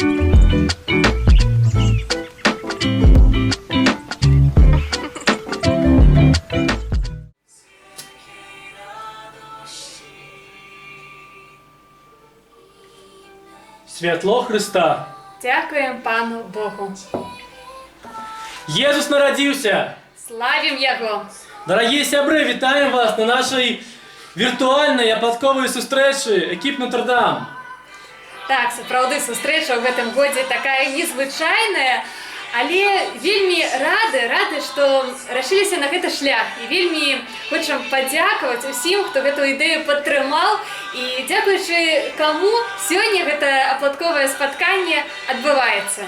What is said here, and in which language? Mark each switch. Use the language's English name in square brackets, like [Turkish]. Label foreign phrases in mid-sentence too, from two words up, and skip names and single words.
[Ukrainian] Святло Христа! Дякуємо Пану Богу! Єсус народився! Славім Його! Дорогі сябри, вітаємо вас на нашій віртуальній ападковій зустрічі «Екіп Нотр-Дам». [Belarusian] Так, сапраўды сустрэча ў гэтым годзе такая незвычайная, але вельмі рады, што рашыліся на гэты шлях. І вельмі хочам падзякаваць усім, хто гэту ідэю падтрымаў. І дзякуючы каму сёння гэта апладковае спатканне адбываецца.